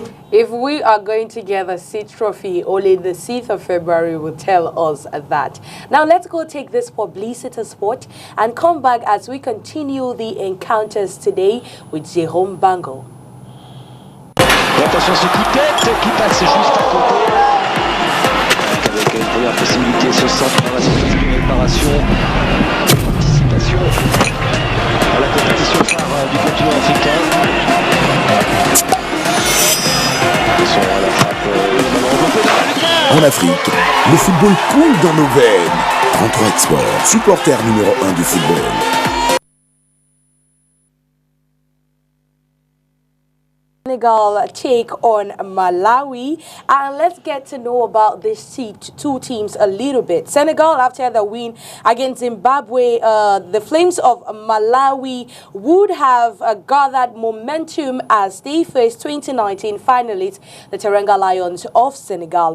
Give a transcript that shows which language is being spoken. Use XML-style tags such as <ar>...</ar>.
<en>If we are going to get a seed trophy, only the 6th of February will tell us that. Now let's go take this publicity spot and come back as we continue the encounters today with Jérôme Bango.</en> <fr>Attention ce coup de tête qui passe juste à côté. Avec une première possibilité, ce centre dans la situation de réparation, participation à la compétition phare du continent africain. En Afrique, le football coule dans nos veines. 33 Export, supporter numéro 1 du football.</fr> <en>Senegal take on Malawi, and let's get to know about these two teams a little bit. Senegal, after the win against Zimbabwe, the Flames of Malawi would have gathered momentum as they face 2019 finalists, the Teranga Lions of Senegal.</en>